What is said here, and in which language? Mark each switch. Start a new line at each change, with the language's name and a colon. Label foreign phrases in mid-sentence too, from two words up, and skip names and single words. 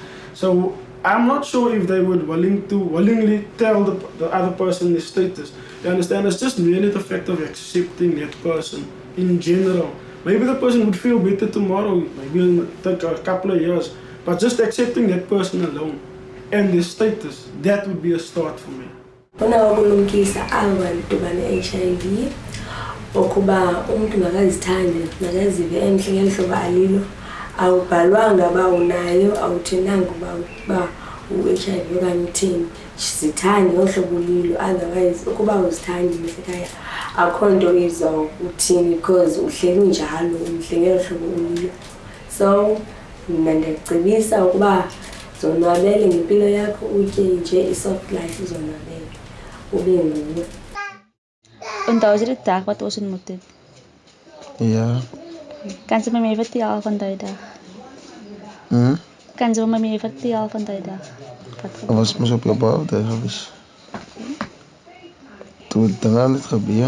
English: So I'm not sure if they would willingly tell the other person their status. You understand? It's just merely the fact of accepting that person in general. Maybe the person would feel better tomorrow, maybe it'll take a couple of years, but just accepting that person alone and their status, that would be a start for me.
Xhosa: Ukulumkisa abantu bane-HIV ukuba umuntu ngakazithande ngakazive enhle ngehlobo alilo awubhalwanga ba unayo awuthenanga ba u-HIV okanye uthini zithande ngohlobo lilo, otherwise ukuba uzithandi ekhaya akho nto izawuthini because uhleli njalo umhlengelo hlobo ulilo. So mina ndiyacebisa ukuba zonwabele ngempilo yakho utye nje i-
English: soft life
Xhosa: uzonwabele ube nguwe.
Afrikaans: Onthou jy die dag wat ons ontmoet het? Ja. Kan jy my vertel van daai dag? Kan jy my vertel van daai dag? Dat was mos op jou birthday gewees. Toe het dinge net gebeur.